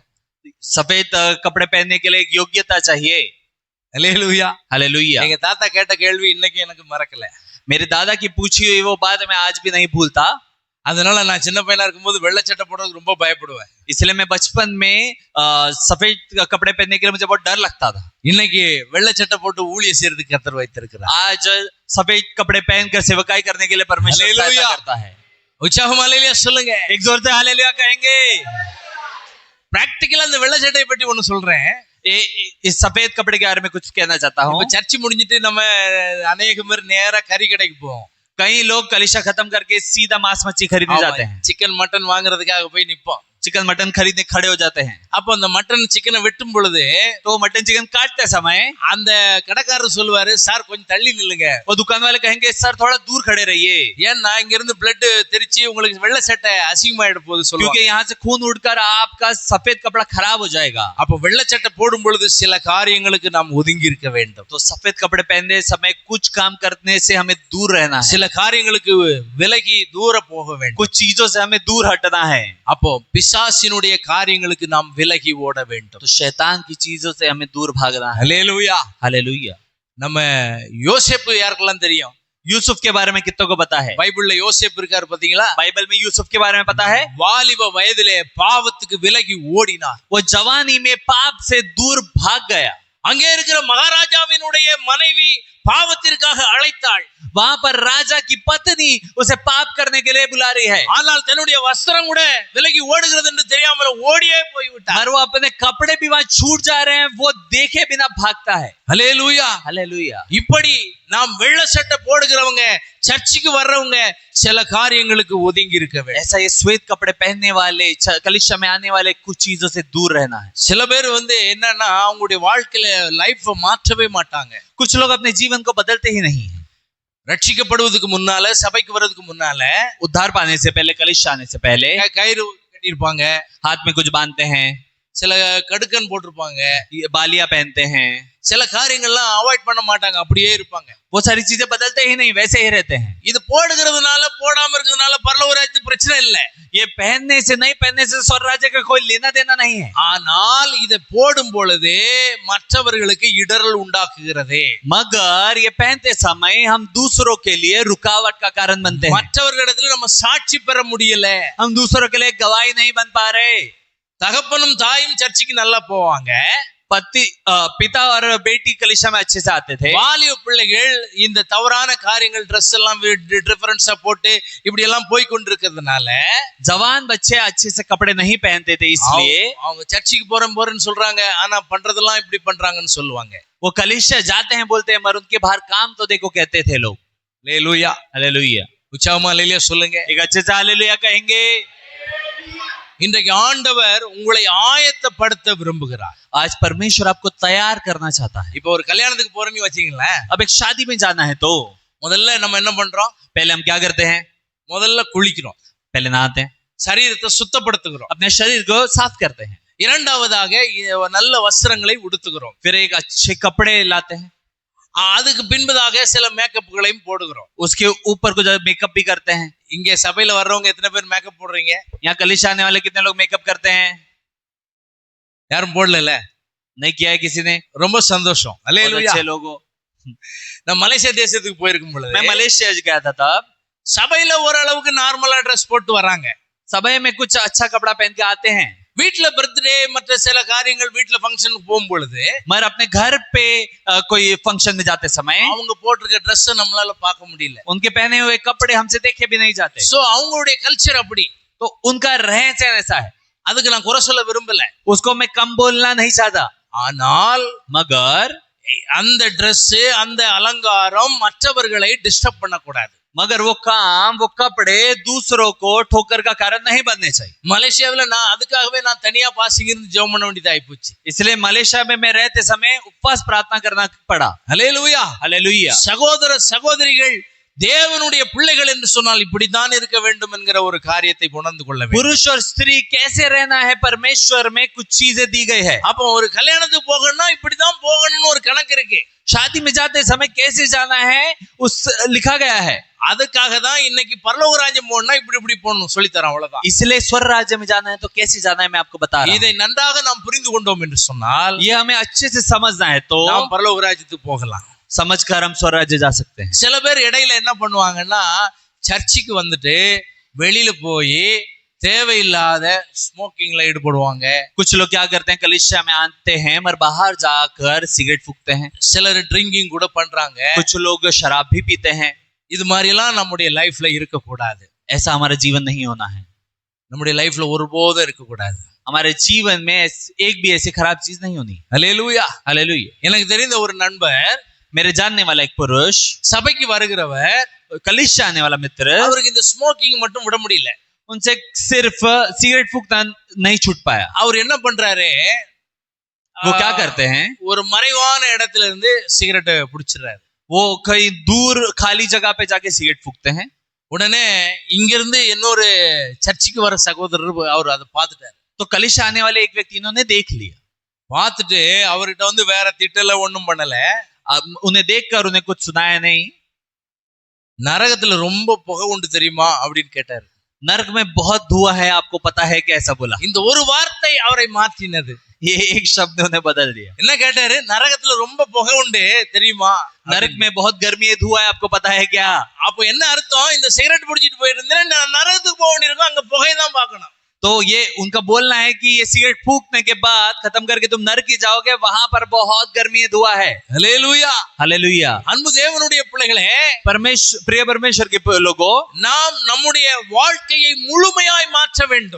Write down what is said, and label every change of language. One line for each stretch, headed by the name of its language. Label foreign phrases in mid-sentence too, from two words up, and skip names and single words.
Hindi: सफेद कपड़े पहनने के लिए एक योग्यता चाहिए.
Tamil: அல்லேலூயா.
Hindi: हालेलुया.
Tamil: எங்க தாத்தா கேட்ட கேள்வி இன்னைக்கு எனக்கு மறக்கல.
Hindi: मेरे दादा की पूछी हुई वो बात मैं आज भी नहीं भूलता.
Tamil: அதனால நான் சின்ன பையனா இருக்கும்போது வெள்ளை சட்டை போடுறதுக்கு ரொம்ப பயப்படுவேன்.
Hindi: इसलिए मैं बचपन में सफेद कपड़े पहनने के लिए मुझे बहुत डर लगता था.
Tamil: இன்னைக்கு வெள்ளை சட்டை போட்டு ஊழியம் செய்யறதுக்கு கர்த்தர் வைத்திருக்கிறார்.
Hindi: आज सफेद कपड़े पहनकर सेवकाई करने के लिए परमेश्वर हालेलुया. सहायता करता है.
Tamil: உற்சாகம் அல்லேலூயா சொல்லுங்க.
Hindi: एक जोर से हालेलुया कहेंगे.
Tamil: பிராக்டிகலா அந்த வெள்ளை சட்டையை பற்றி ஒன்னு சொல்றேன்.
Hindi: इस सफेद कपड़े के बारे में कुछ कहना चाहता हूँ.
Tamil: இப்ப சர்ச்சு முடிஞ்சிட்டு நம்ம अनेक பேர் நேரா கறி கடைக்கு போவோம்.
Hindi: कई लोग कलिशा खत्म करके सीधा मांस मच्छी खरीदने जाते हैं.
Tamil: சிக்கன் மட்டன் வாங்குறதுக்காக போய் நிப்போம்.
Hindi: चिकन मटन खरीदने खड़े हो जाते हैं.
Tamil: அப்போ அந்த மட்டன் சிக்கனை வெட்டும் பொழுது
Hindi: तो मटन चिकन काटते समय
Tamil: அந்த கடைக்காரர் சொல்லுவாரு, சார் கொஞ்சம் தள்ளி நில்லுங்க.
Hindi: वो दुकान वाले कहेंगे सर थोड़ा दूर खड़े रहिए.
Tamil: ஏன்னா இங்க இருந்து பிளட் தெரிச்சு உங்களுக்கு வெள்ளை சட்டை அசிங்கமாயிட போகுது சொல்லுவாங்க.
Hindi: क्योंकि यहाँ से खून उड़कर आपका सफेद कपड़ा खराब हो जाएगा.
Tamil: அப்போ வெள்ளை சட்டை போடும் பொழுது சில காரியங்களுக்கு நாம் ஒதுங்கி இருக்க வேண்டும்.
Hindi: तो सफेद कपड़े पहनने समय कुछ काम करने से हमें दूर रहना है.
Tamil: சில காரியங்களுக்கு விலகி தூர போக வேண்டும்.
Hindi: कुछ चीजों से हमें दूर हटना है.
Tamil: அப்போ பிசாசினுடைய காரியங்களுக்கு நாம் விலகி ஓட வேண்டும்.
Hindi: तो शैतान की चीजों से हमें दूर भागना है.
Tamil: அல்லேலூயா.
Hindi: हालेलुया.
Tamil: நம்ம யோசேப்பு யாருக்கெல்லாம் தெரியும்?
Hindi: यूसुफ के बारे में कितनों को पता है?
Tamil: பைபிள்ல யோசேப்பு இருக்காரு பாத்தீங்களா?
Hindi: बाइबल में यूसुफ के बारे में पता है?
Tamil: வாலிப வயதிலே பாவத்துக்கு விலகி ஓடினார்.
Hindi: वो जवानी में पाप से दूर भाग गया.
Tamil: அங்கே இருக்கிற மகாராஜாவினுடைய மனைவி பாவத்திற்காக அழைத்தாள்.
Hindi: वहां पर राजा की पत्नी उसे पाप करने के लिए बुला रही है.
Tamil: ஆனால் தன்னுடைய வஸ்திரம் கூட விலகி ஓடுகிறது என்று தெரியாமல் ஓடியே போய்விட்டார்.
Hindi: और वो अपने कपड़े भी वहां छूट जा रहे हैं वो देखे बिना भागता है.
Tamil: அல்லேலூயா.
Hindi: हालेलुया.
Tamil: இப்படி நாம் வெள்ளை சட்டை போடுகிறவங்க சர்ச்சுக்கு வர்றவங்க சில காரியங்களுக்கு ஒதுங்கி இருக்க வேண்டும்.
Hindi: ऐसा ये श्वेत कपड़े पहनने वाले कलिशा में आने वाले कुछ चीजों से दूर रहना है.
Tamil: சில பேர் என்னன்னா அவங்களுடைய வாழ்க்கையில லைஃப மாற்றவே மாட்டாங்க.
Hindi: कुछ लोग अपने जीवन को बदलते ही नहीं है.
Tamil: ரட்சிக்கப்படுவதற்கு முன்னால சபைக்கு வர்றதுக்கு முன்னால
Hindi: उद्धार पाने से पहले कलिशा आने से पहले
Tamil: கயிறு கட்டியிருப்பாங்க.
Hindi: हाथ में कुछ बांधते हैं.
Tamil: சில கடுக்கன் போட்டிருப்பாங்க.
Hindi: बालियां पहनते हैं.
Tamil: சில காரியங்கள்லாம் அவாய்ட் பண்ண மாட்டாங்க, அப்படியே இருப்பாங்க.
Hindi: वो सारी चीजें बदलते ही नहीं वैसे ही रहते हैं.
Tamil: இது போடுகிறதுனால போடாம இருக்கிறதுனால பரலோக ராஜ்யத்துக்கு பிரச்சனை இல்லை.
Hindi: ये पहनने से नहीं पहनने से स्वर्ग राज्य का कोई लेना देना नहीं है.
Tamil: ஆனால் இதை போடும் பொழுது மற்றவர்களுக்கு இடரல் உண்டாக்குகிறது.
Hindi: मगर ये पहनते समय हम दूसरों के लिए रुकावट का कारण बनते हैं.
Tamil: மற்றவர்களிடத்துல நம்ம சாட்சி பெற முடியல.
Hindi: हम दूसरों के लिए गवाही नहीं बन पा रहे.
Tamil: தகப்பனும் தாயும் சர்ச்சுக்கு நல்லா போவாங்க.
Hindi: पिता और बेटी कलिशा में अच्छे से आते थे.
Tamil: வாலிப பிள்ளைகள் இந்த தவறான காரியங்கள் ட்ரெஸ் எல்லாம் டிஃபரன்ஸா போட்டு இப்படி எல்லாம் போய் கொண்டிருக்கிறதுனால
Hindi: जवान बच्चे अच्छे से कपड़े नहीं पहनते थे इसलिए
Tamil: அவங்க சர்ச்சுக்கு போறேன்னு சொல்றாங்க, ஆனா பண்றதெல்லாம் இப்படி பண்றாங்கன்னு சொல்லுவாங்க.
Hindi: वो कलिशा जाते हैं बोलते हैं मगर उनके बाहर काम तो देखो कहते थे लोग.
Tamil: அல்லேலூயா.
Hindi: हालेलुया.
Tamil: உற்சாகமா அல்லேலூயா சொல்லுங்க.
Hindi: एक अच्छे से हालेलुया कहेंगे.
Tamil: இன்றைக்கு ஆண்டவர் உங்களை ஆயத்தப்படுத்த விரும்புகிறார்.
Hindi: आज परमेश्वर आपको तैयार करना चाहता है.
Tamil: இப்போ ஒரு கல்யாணத்துக்கு போறேன்னு வச்சீங்களேன்.
Hindi: अब एक शादी में जाना है तो
Tamil: முதல்ல நம்ம என்ன பண்றோம்?
Hindi: पहले हम क्या करते हैं?
Tamil: முதல்ல குளிக்கிறோம்.
Hindi: पहले नहाते हैं,
Tamil: சரீரத்தை சுத்தப்படுத்துகிறோம்.
Hindi: अपने शरीर को साफ करते हैं,
Tamil: இரண்டாவதாக நல்ல வஸ்திரங்களை உடுத்துகிறோம்.
Hindi: फिर एक अच्छे कपड़े लाते हैं,
Tamil: அதுக்கு பின்பதாக சில மேக்கப்புகளையும் போடுகிறோம்.
Hindi: उसके ऊपर कुछ मेकअप भी करते हैं.
Tamil: இங்க சபையில வர்றவங்க எத்தனை பேர் மேக்கப் போடுறீங்க?
Hindi: यहाँ कलिशा आने वाले कितने लोग मेकअप करते हैं?
Tamil: யாரும் போடல?
Hindi: नहीं किया है किसी ने?
Tamil: ரொம்ப சந்தோஷம்.
Hindi: बहुत
Tamil: அல்லேலூயா.
Hindi: अच्छे लोगों.
Tamil: நான் மலேசியா தேசத்துக்கு போயிருக்கும் பொழுது
Hindi: मैं मलेशिया गया था, तब
Tamil: சபையில ஓரளவுக்கு நார்மலா ட்ரெஸ் போட்டு வராங்க.
Hindi: सभा में कुछ अच्छा कपड़ा पहन के आते हैं,
Tamil: வீட்டுல பர்த்டே மற்ற சில காரியங்கள் வீட்டுல ஃபங்க்ஷனுக்கு போகும் பொழுது
Hindi: मगर अपने घर पे कोई फंक्शन में जाते समय
Tamil: அவங்க போட்டிருக்க ட்ரெஸ் நம்மளால பார்க்க முடியல.
Hindi: उनके पहने हुए कपड़े हमसे देखे भी नहीं जाते.
Tamil: சோ அவங்களுடைய கல்ச்சர் அப்படி.
Hindi: तो उनका रहन सहन ऐसा है.
Tamil: அதுக்கு நான் குறை சொல்ல விரும்பல.
Hindi: उसको मैं कम बोलना नहीं चाहता,
Tamil: ஆனால்
Hindi: मगर
Tamil: அந்த Dress அந்த அலங்காரம் மற்றவர்களை டிஸ்டர்ப் பண்ணக்கூடாது.
Hindi: मगर वो काम, वो कपड़े दूसरों को ठोकर का कारण नहीं बनने चाहिए.
Tamil: மலேசியாவில் நான் அதுக்காகவே நான் தனியா பாசிங்க இருந்து ஜெபம் பண்ண வேண்டியதாகி போச்சு.
Hindi: इसलिए मलेशिया में मैं रहते समय उपवास प्रार्थना करना पड़ा.
Tamil: ஹல்லேலூயா,
Hindi: हालेलुया.
Tamil: சகோதர சகோதரிகள் தேவனுடைய பிள்ளைகள் என்று சொன்னால் இப்படித்தான் இருக்க வேண்டும் என்கிற ஒரு காரியத்தை உணர்ந்து கொள்ள வேண்டும்.
Hindi: पुरुष और स्त्री कैसे रहना है, परमेश्वर में कुछ चीजें दी गई है.
Tamil: அப்போ ஒரு கல்யாணத்துக்கு போகணும்னா இப்படிதான் போகணும்னு ஒரு கணக்கு இருக்கு.
Hindi: शादी में जाते समय कैसे जाना है उस लिखा गया है.
Tamil: அதுக்காக தான் இன்னைக்கு பரலோக ராஜ்யம் போகணும்னா இப்படி இப்படி போகணும் சொல்லி தரேன், அவ்வளவுதான்.
Hindi: इसलिए स्वर्ग राज्य में जाना है तो कैसे जाना है मैं आपको बता रहा हूं.
Tamil: இதை நன்றாக நாம் புரிந்து கொண்டோம் என்று சொன்னால்
Hindi: ये हमें अच्छे से समझना है तो
Tamil: நாம் பரலோக ராஜ்யத்துக்கு போகலாம்.
Hindi: समझकर हम स्वर्ग राज्य जा सकते हैं.
Tamil: சில பேர் இடையில என்ன பண்ணுவாங்கன்னா சர்ச்சுக்கு வந்துட்டு வெளியில போய் தேவையில்லாத ஸ்மோக்கிங்ல ஈடுபடுவாங்க.
Hindi: कुछ लोग क्या करते हैं, कलीसिया में आते हैं मगर बाहर जाकर सिगरेट फूकते हैं.
Tamil: சிலர் ட்ரிங்கிங் கூட பண்றாங்க.
Hindi: कुछ लोग शराब भी पीते हैं.
Tamil: இது மாதிரி எல்லாம் நம்முடைய லைஃப்ல இருக்க கூடாது.
Hindi: ऐसा हमारा जीवन नहीं होना है.
Tamil: நம்முடைய லைஃப்ல ஒருபோதும் இருக்க கூடாது.
Hindi: हमारे जीवन में एक भी ऐसी खराब चीज नहीं होनी.
Tamil: ஹல்லேலூயா.
Hindi: हालेलुया.
Tamil: எனக்கு தெரிந்த ஒரு நண்பர்,
Hindi: मेरे जानने वाला एक पुरुष,
Tamil: சபைக்கு வருகிறவர்,
Hindi: कलीसिया आने वाला मित्र,
Tamil: அவருக்கு இந்த ஸ்மோக்கிங் மட்டும் விட முடியல.
Hindi: उनसे सिर्फ सिगरेट फूकना नहीं छूट पाया.
Tamil: அவர் என்ன பண்றாரு,
Hindi: वो क्या करते हैं,
Tamil: ஒரு மறைவான இடத்துல இருந்து சிகரெட் புடிச்சிடுறாரு.
Hindi: वो कहीं दूर खाली जगह पे जाके सिगरेट फूकते हैं.
Tamil: உடனே இங்கிருந்து இன்னொரு சர்ச்சுக்கு வர சகோதரர் அவர் அதை பார்த்துட்டாரு.
Hindi: तो कलीसिया आने वाले एक व्यक्ति इन्होंने देख लिया.
Tamil: பார்த்துட்டு அவர்கிட்ட வந்து வேற திட்டல ஒண்ணும் பண்ணல.
Hindi: उन्हें देखकर उन्हें कुछ सुनाया नहीं.
Tamil: நரகத்துல ரொம்ப புகை உண்டு தெரியுமா அப்படின்னு கேட்டாரு.
Hindi: नरक में बहुत धुआं है, आपको पता है, कैसा बोला.
Tamil: இந்த ஒரு வார்த்தை அவரை மாற்றினது.
Hindi: ये एक शब्द ने उन्हें बदल दिया.
Tamil: என்ன கேட்டாரு, நரகத்துல ரொம்ப புகை உண்டு தெரியுமா?
Hindi: नरक में बहुत गर्मी है, धुआं है, आपको पता है क्या?
Tamil: அப்போ என்ன அர்த்தம், இந்த சிகரெட் பிடிச்சிட்டு போயிட்டு இருந்தேன் நரகத்துக்கு போக வேண்டியிருக்கும், அங்க புகை தான் பார்க்கணும்.
Hindi: तो ये उनका बोलना है कि ये सिगरेट फूकने के बाद खत्म करके तुम नरक ही जाओगे, वहां पर बहुत गर्मी है, धुआं है.
Tamil: ஹல்லேலூயா.
Hindi: हालेलुया.
Tamil: அன்பு தேவனுடைய பிள்ளைகளே,
Hindi: प्रिय परमेश्वर के लोगों,
Tamil: நாம் நம்முடைய வாழ்க்கையை முழுமையாய் மாற்ற வேண்டும்.